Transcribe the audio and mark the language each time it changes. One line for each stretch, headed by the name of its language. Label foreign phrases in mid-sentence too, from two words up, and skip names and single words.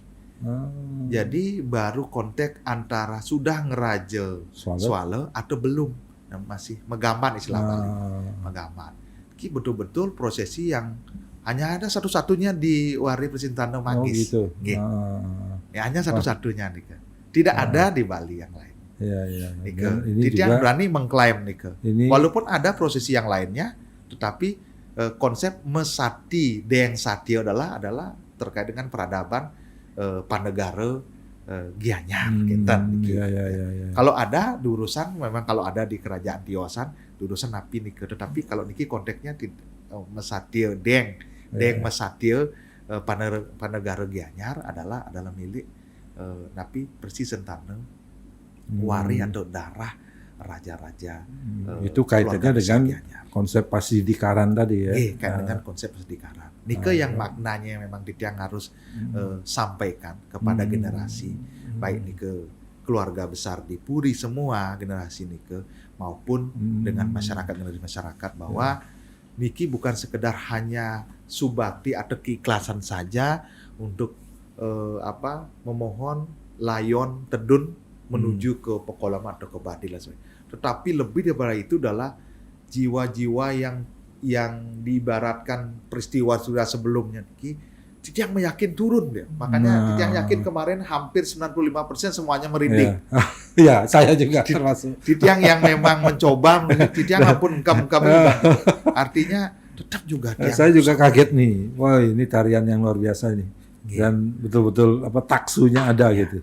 Indonesian: Jadi baru konteks antara sudah ngeraja swale atau belum, masih megamban istilah Bali. Megamban. Ini betul-betul prosesi yang hanya ada satu-satunya di Wari Persintano Manggis. Oh gitu. Ya hanya satu-satunya nika. Tidak ada di Bali yang lain. Nika. Titiang berani mengklaim nika. Walaupun ada prosesi yang lainnya, tetapi konsep mesati deng satio adalah terkait dengan peradaban Pandegara Gianyar kinten. Kalau ada durusan memang kalau ada di kerajaan Tiosan
Balinese: durusan napi nika.
Indonesian: Tetapi kalau niki konteksnya mesatio deng mesatio Pandegara Gianyar adalah milik napi persis sentana wari atau darah raja-raja. Itu kaitannya dengan konsep pasidikaran tadi ya. Kaitan dengan konsep pasidikaran. Nike yang maknanya memang Titiang harus sampaikan kepada generasi baik nike keluarga besar di Puri semua generasi nike maupun dengan masyarakat bahwa niki bukan sekedar hanya subakti atau keikhlasan saja untuk memohon layon tedun menuju ke pekolama atau ke badilah, tetapi lebih daripada itu adalah jiwa-jiwa yang diibaratkan peristiwa sudah sebelumnya niki Titiang meyakin turun dia. Makanya Titiang yakin kemarin hampir 95% semuanya merinding. Ya, saya juga termasuk. Titiang yang memang mencoba, Titiang ampun engkau artinya tetap juga Titiang. Saya juga kaget nih. Wah, ini tarian yang luar biasa nih. Dan betul-betul taksunya ada gitu.